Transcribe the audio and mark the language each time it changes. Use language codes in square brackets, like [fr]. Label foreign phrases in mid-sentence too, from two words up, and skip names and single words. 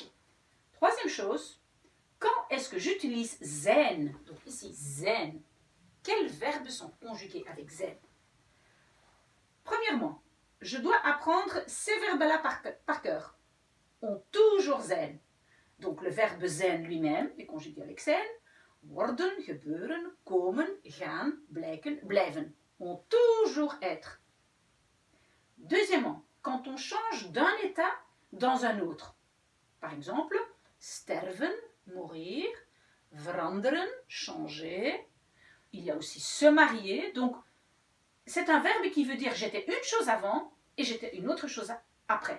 [fr] Troisième chose, quand est-ce que j'utilise zijn? Donc ici, zijn. Quels verbes sont conjugués avec zijn? Premièrement, je dois apprendre ces verbes-là par cœur. Ont toujours zijn. Donc le verbe zijn lui-même est conjugué avec zijn. [nl] Worden, gebeuren, komen, gaan, blijken, blijven. [fr] Ont toujours être. Deuxièmement, quand on change d'un état dans un autre. Par exemple, sterven, mourir, veranderen, changer. Il y a aussi se marier. Donc, c'est un verbe qui veut dire j'étais une chose avant et j'étais une autre chose après.